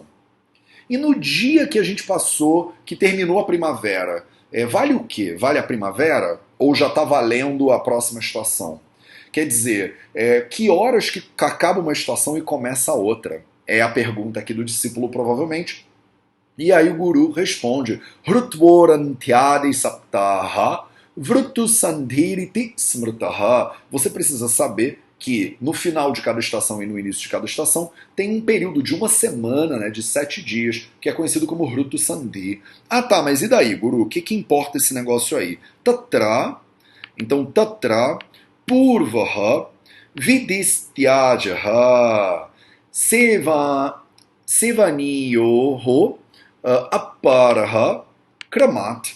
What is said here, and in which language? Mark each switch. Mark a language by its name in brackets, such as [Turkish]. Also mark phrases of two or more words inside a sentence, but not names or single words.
[Portuguese] E no dia que a gente passou, que terminou a primavera, vale o quê? Vale a primavera? Ou já está valendo a próxima estação? Quer dizer, que horas que acaba uma estação e começa a outra? É a pergunta aqui do discípulo, provavelmente. E aí o guru responde, [Sanskrit] Hrutvorantyadi saptaha Vrutu sandhiriti smrtaha. [Portuguese] Você precisa saber que no final de cada estação e no início de cada estação tem um período de uma semana, né, de 7 dias, que é conhecido como [Sanskrit] Rutu Sandhi. [Portuguese] Ah tá, mas e daí, guru? O que importa esse negócio aí? [Sanskrit] Tatra, então Tatra, Purvaha, Vidistyajaha, Sevaniyoho, Aparaha, Kramat.